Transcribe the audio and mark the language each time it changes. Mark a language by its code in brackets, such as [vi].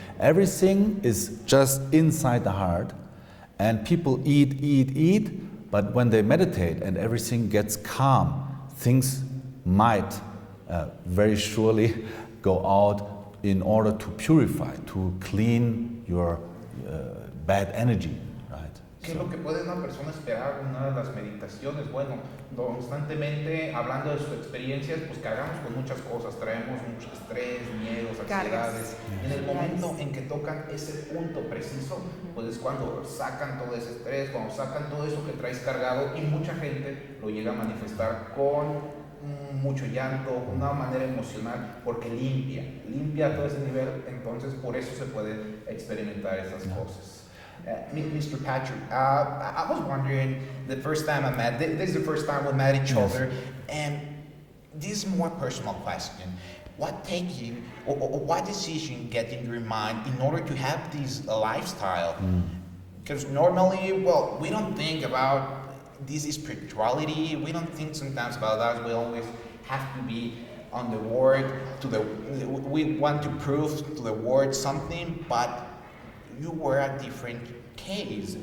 [en] Everything is just inside the heart. And people eat, but when they meditate and everything gets calm, things might very surely go out in order to purify, to clean your bad energy. [es] ¿Qué es lo que puede una persona esperar en una de las meditaciones? Bueno, constantemente hablando de sus experiencias, pues cargamos con muchas cosas, traemos mucho estrés, miedos, ansiedades. En el momento en que tocan ese punto preciso, pues es cuando sacan todo ese estrés, cuando sacan todo eso que traes cargado, y mucha gente lo llega a manifestar con mucho llanto, una manera emocional, porque limpia todo ese nivel, entonces por eso se puede experimentar esas cosas. [en] Mr. Patrick, I was wondering, the first time I met, this is the first time we met each other, and this is a more personal question. What taking, or what decision get in your mind in order to have this lifestyle? Because normally, well, we don't think about this spirituality, we don't think sometimes about that, we always have to be on the word, we want to prove to the word something, but you were a different case.